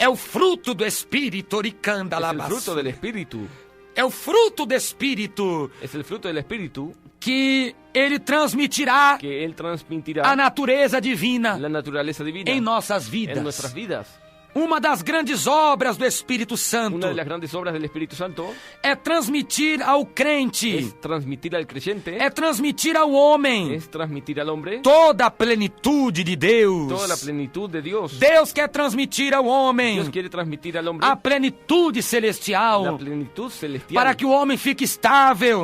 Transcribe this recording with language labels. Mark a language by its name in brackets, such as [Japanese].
[Portuguese] É o fruto do Espírito, oricanda [Spanish] Es el labas. fruto del Espíritu. [Portuguese] É o fruto do Espírito [Spanish] Es el fruto del Espíritu [Portuguese] que ele transmitirá [Spanish] que Él transmitirá [Portuguese] a natureza divina [Spanish] la naturaleza divina [Portuguese] em nossas [Spanish] en nuestras [Portuguese] vidas. [Spanish] vidas. [Portuguese] Uma das grandes obras do Espírito Santo [Spanish] Una de las grandes obras del Espíritu Santo [Portuguese] é transmitir ao crente, [Spanish] es transmitir al creyente, [Portuguese] é transmitir ao homem [Spanish] es transmitir al hombre [Portuguese] toda a plenitude de Deus. [Spanish] toda la plenitud de Dios. [Portuguese] Deus quer transmitir ao homem [Spanish] Dios quiere transmitir al hombre [Portuguese] a plenitude [Spanish] la [Portuguese] celestial, [Spanish] plenitud celestial [Portuguese] para que o homem fique estável,